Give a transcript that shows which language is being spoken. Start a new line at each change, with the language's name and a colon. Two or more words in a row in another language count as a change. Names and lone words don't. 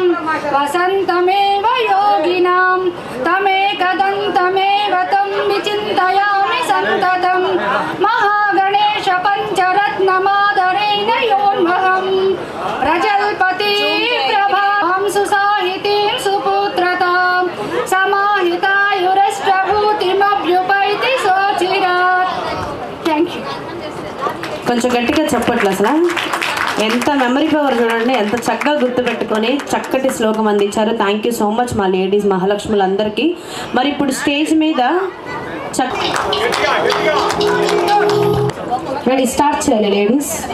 Sanskrit: वसन्तमेव योगिनां तमेकदन्तमेव तं विचिन्तयामि सन्ततं महागणेश पञ्चरत्नमादरेण योन्महं प्रजल्पति प्रभां सुसाहितीं सुपुत्रतां समाहितायुरष्टभूतिमभ्युपैति सोचिरात्
English: thank you.
Telugu: కొంచెం గట్టిగా చెప్పట్లు అసలు ఎంత
English: memory power
Telugu: చూడండి, ఎంత చక్కగా గుర్తుపెట్టుకొని చక్కటి శ్లోకం అందించారు.
English: thank you so much
Telugu: మా లేడీస్ మహాలక్ష్ములందరికీ. మరి ఇప్పుడు స్టేజ్ మీద
English: ready start
Telugu: చేయాలి లేడీస్.